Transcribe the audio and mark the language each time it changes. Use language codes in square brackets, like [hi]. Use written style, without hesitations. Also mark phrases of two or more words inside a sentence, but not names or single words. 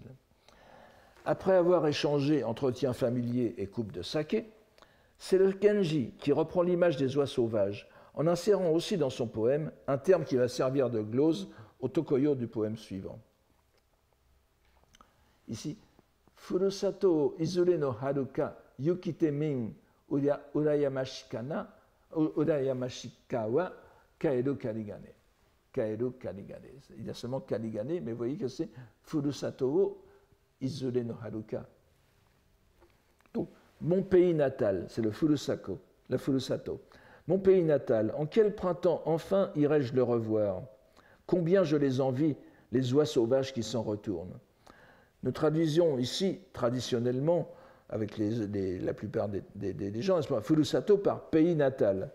[fr] Après avoir échangé entretien familier et coupe de saké, c'est le Genji qui reprend l'image des oies sauvages, en insérant aussi dans son poème un terme qui va servir de glose au Tokoyo du poème suivant. Ici, [ja] 古里いづれの春か行きて見むうらやましきは帰るかりがね. 帰るかりがね. [fr] Il y a seulement karigane, mais vous voyez que c'est [ja] 古里いづれの春か. [fr] Donc, mon pays natal, c'est le Furusato. Mon pays natal, en quel printemps enfin irai-je le revoir? Combien je les envie, les oies sauvages qui s'en retournent. Nous traduisons ici, traditionnellement, avec la plupart des gens, n'est-ce pas, Furusato par pays natal.